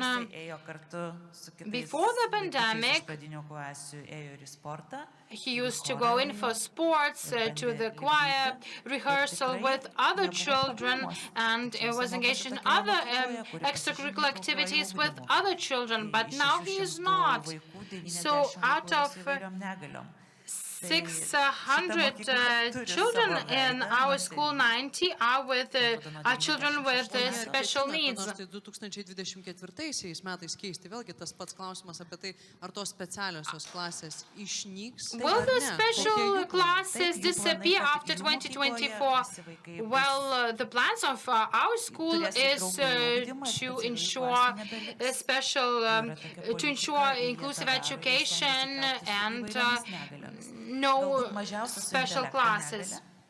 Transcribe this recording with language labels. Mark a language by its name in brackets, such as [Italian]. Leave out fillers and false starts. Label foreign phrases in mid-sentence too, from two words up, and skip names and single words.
[English] Before the pandemic, he used to go in for sports, to the choir rehearsal with other children, and was engaged in other extracurricular activities with other children. But now he is not. So out of 600 children in our school, 90 are children with special needs. [Lithuanian] Nors tai 2024 metais keisti, vėlgi tas pats klausimas apie tai, ar tos specialiosios klasės išnyks. [English] Will the special classes disappear after 2024? Well, the plans of our school is to ensure to ensure inclusive education and no special classes.